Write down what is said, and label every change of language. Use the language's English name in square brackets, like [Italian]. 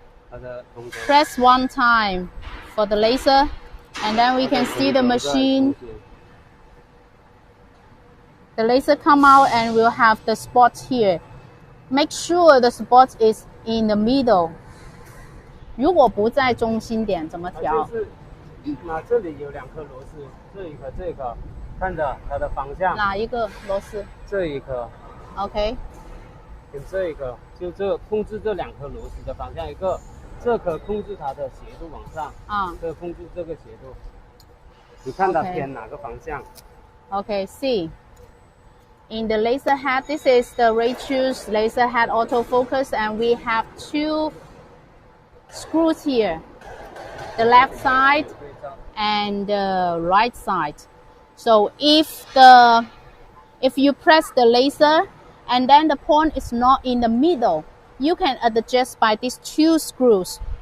[Chinese] 它的动作。 [English] Press one time for the laser, and then we can see the machine. The laser come out and we'll have the spot here. Make sure the spot is in the middle. [Chinese] 如果不在中心点怎么调？就是那这里有2颗螺丝，这一颗，这一颗，看着它的方向。哪一个螺丝？这一颗。 OK。跟这一颗，就这控制这2颗螺丝的方向，一个这颗控制它的斜度往上，这控制这个斜度。你看它偏哪个方向 [English] ？Okay, see. In the laser head, this is the Raychoose laser head autofocus, and we have 2 screws here, the left side and the right side. So if you press the laser and then the point is not in the middle, you can adjust by these 2 screws.